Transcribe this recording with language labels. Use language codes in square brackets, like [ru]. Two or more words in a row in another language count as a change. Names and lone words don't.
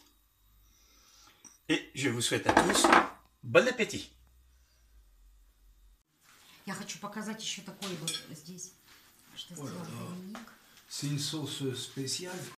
[fr] Et je vous souhaite à tous bon appétit. [ru] Я хочу показать еще такой вот здесь, что сделал Доминик. [fr] C'est une sauce spéciale.